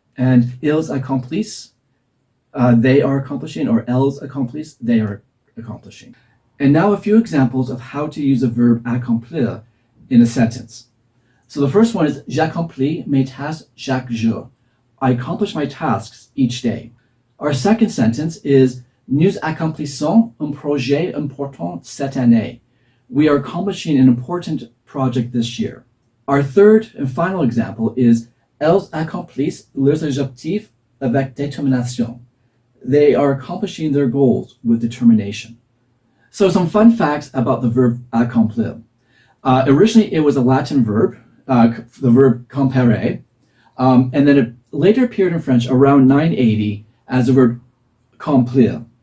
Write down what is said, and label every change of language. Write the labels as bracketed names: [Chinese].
[English] And [French] ils accomplissent, [English] they are accomplishing, or [French] elles accomplissent, [English] they are accomplishing. And now a few examples of how to use the verb accomplir in a sentence. So the first one is [French] j'accomplis mes tâches chaque jour. [English] I accomplish my tasks each day. Our second sentence is [French] nous accomplissons un projet important cette année. [English] We are accomplishing an important project this year. Our third and final example is [French] elles accomplissent leurs objectifs avec détermination. [English] They are accomplishing their goals with determination. So some fun facts about the verb accomplir. Originally it was a Latin verb, the verb compere, and then it later appeared in French around 980 as the verb complir.